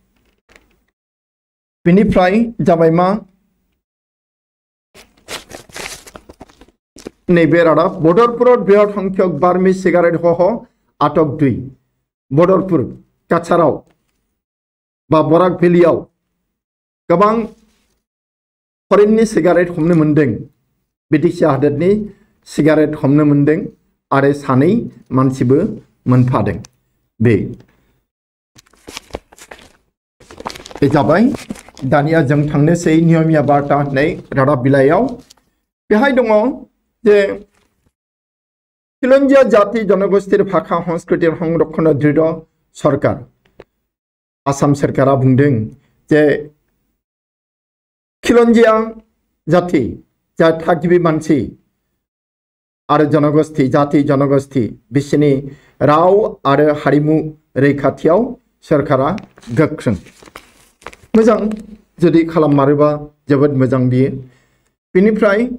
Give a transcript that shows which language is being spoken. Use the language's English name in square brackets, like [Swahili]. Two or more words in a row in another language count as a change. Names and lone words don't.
[Bodo] बिनिफ्राय जाबाय मा नैबे रादाब बदरपुराव बृहत संख्यक बार्मी सिगारेट सह आटक 2 बदरपुर काछाराव बा बराक भेलियाव गोबां फरेननि सिगारेट हमनो मोनदों बिटिसि हादोरनि सिगारेट हमनो मोनदों आरो सानै मानसिबो मोनफादों बे जाबाय दानिया जों थांनोसै नियमिया बार्ता होननाय रादाब बिलाइयाव बेहाय दङ जे [Assamese] খিলঞ্জিয়া জাতি জনগোষ্ঠীর ভাষা সংস্কৃতির সংরক্ষণের দৃঢ় সরকার [Bodo] आसाम सरकारा बुंदों जे [Assamese] খিলঞ্জিয়া জাতি [Bodo] जा थागिबि मानसि आरो जनगोष्ठी जाति जनगोष्ठी बिसोरनि राव आरो हारिमु रैखाथियाव सरकारा गोख्रों मोजां जुदि खालाममारोबा जोबोद मोजां बियो बिनिफ्राय